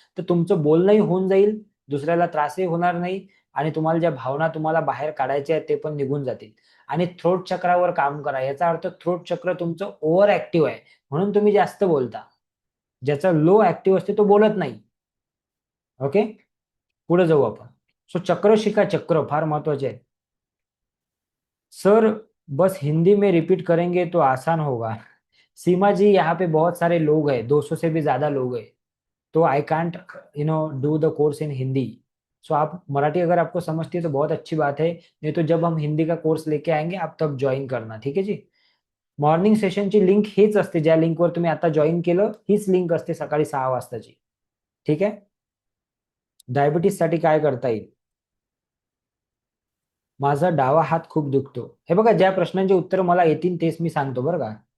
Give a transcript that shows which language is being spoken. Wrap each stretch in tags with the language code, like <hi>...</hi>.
<mr>तर तुमचं बोलणंही होऊन जाईल, दुसऱ्याला त्रासही होणार नाही आणि तुम्हाला ज्या भावना तुम्हाला बाहेर काढायच्या आहेत ते पण निघून जातील. आणि थ्रोट चक्रावर काम करा. याचा अर्थ थ्रोट चक्र तुमचं ओव्हर ऍक्टिव्ह आहे म्हणून तुम्ही जास्त बोलता. ज्याचा लो ऍक्टिव्ह असते तो बोलत नाही. ओके, पुढे जाऊ आपण. सो चक्र शिका, चक्र फार महत्वाचे आहे.</mr> <hi>सर बस हिंदी में रिपीट करेंगे तो आसान होगा. सीमा जी, यहाँ पे बहुत सारे लोग हैं, 200 से भी ज्यादा लोग हैं, तो</hi> <en>I can't do the course in Hindi.</en> <hi>सो आप मराठी अगर आपको समझती है तो बहुत अच्छी बात है, नहीं तो जब हम हिंदी का कोर्स लेके आएंगे आप तब जॉईन करना.</hi> <mr>ठीक आहे जी. मॉर्निंग सेशनची लिंक हीच असते, ज्या लिंकवर तुम्ही आता जॉईन केलं हीच लिंक असते सकाळी 6 वाजताची. ठीक आहे, डायबिटीस साठी काय करता येईल? माझा डावा हात खूप दुखतो. हे बघा, ज्या प्रश्नांची उत्तर मला येतील तेच मी सांगतो बरं का.</mr>